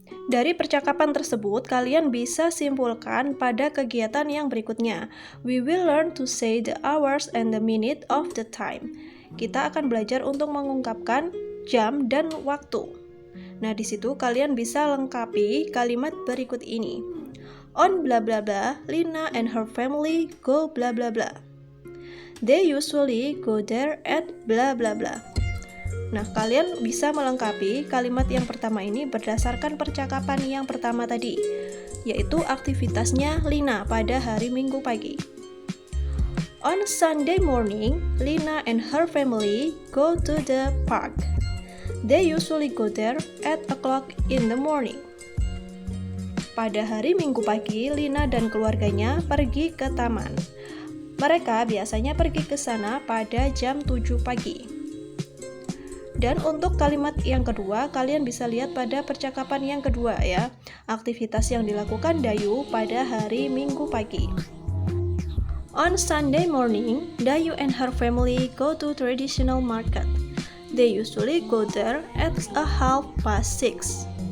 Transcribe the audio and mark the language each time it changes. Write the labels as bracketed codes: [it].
[id] Dari percakapan tersebut, kalian bisa simpulkan pada kegiatan yang berikutnya. [en] We will learn to say the hours and the minute of the time. [id] Kita akan belajar untuk mengungkapkan jam dan waktu. Nah, di situ kalian bisa lengkapi kalimat berikut ini. [en] On bla bla bla, Lina and her family go bla bla bla. They usually go there at bla bla bla. [id] Nah, kalian bisa melengkapi kalimat yang pertama ini berdasarkan percakapan yang pertama tadi, yaitu aktivitasnya Lina pada hari Minggu pagi. [en] On Sunday morning, Lina and her family go to the park. They usually go there at 8 o'clock in the morning. [id] Pada hari Minggu pagi, Lina dan keluarganya pergi ke taman. Mereka biasanya pergi ke sana pada jam 7 pagi. Dan untuk kalimat yang kedua, kalian bisa lihat pada percakapan yang kedua ya, aktivitas yang dilakukan Dayu pada hari Minggu pagi. [en] On Sunday morning, Dayu and her family go to traditional market. They usually go there at 6:30.